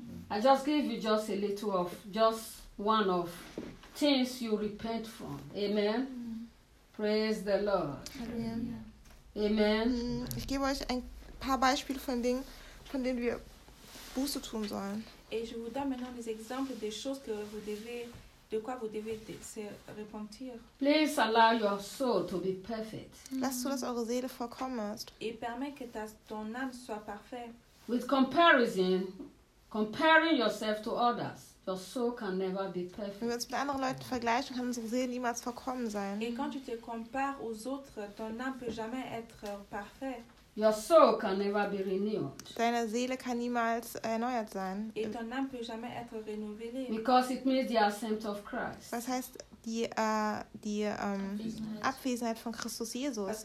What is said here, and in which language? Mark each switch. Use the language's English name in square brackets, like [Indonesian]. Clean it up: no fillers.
[English] I just give you just a little of, just one of things you repent from. Amen. Praise the Lord. Amen. Amen. [German] Ich gebe euch ein paar Beispiele von Dingen, von denen wir Buße tun sollen. [French] Et je vous donne maintenant des exemples des choses que vous devez, de quoi vous devez se repentir. [English] Please allow your soul to be perfect. [German] Lasst zu, dass eure Seele vollkommen ist. [French] Et permet que ton âme soit parfaite. [English] With comparison, comparing yourself to others, your soul can never be perfect. [German] Wenn wir uns mit anderen Leuten vergleichen, kann unsere Seele niemals vollkommen sein. [French] Et quand tu te compares aux autres, ton âme peut jamais être parfaite. [English] Your soul can never be renewed. [German] Deine Seele kann niemals erneuert sein. [French] Et ton âme peut jamais être renouvelée. [English] Because it means the absence of Christ. [German] Was heißt die Abwesenheit von Christus Jesus?